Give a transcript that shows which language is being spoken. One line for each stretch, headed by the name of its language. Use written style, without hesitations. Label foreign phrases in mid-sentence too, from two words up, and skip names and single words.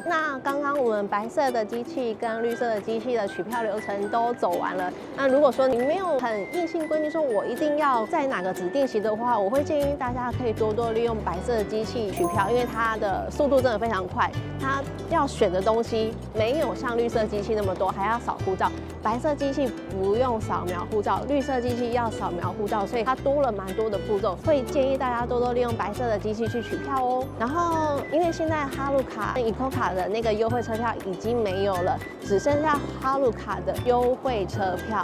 Chinese: 那剛剛我們白色的機器跟綠色的機器的取票流程都走完了。那如果說你沒有很硬性規定說我一定要在哪個指定席的話，我會建議大家可以多多利用白色的機器取票，因為它的速度真的非常快，它要選的東西沒有像綠色機器那麼多，還要掃護照。白色機器不用掃描護照，綠色機器要掃描護照，所以它多了蠻多的步驟，所以建議大家多多利用白色的機器去取票哦。然後，因為现在哈魯卡跟 ICOCA 卡的那個優惠車票已經沒有了，只剩下哈魯卡的優惠車票。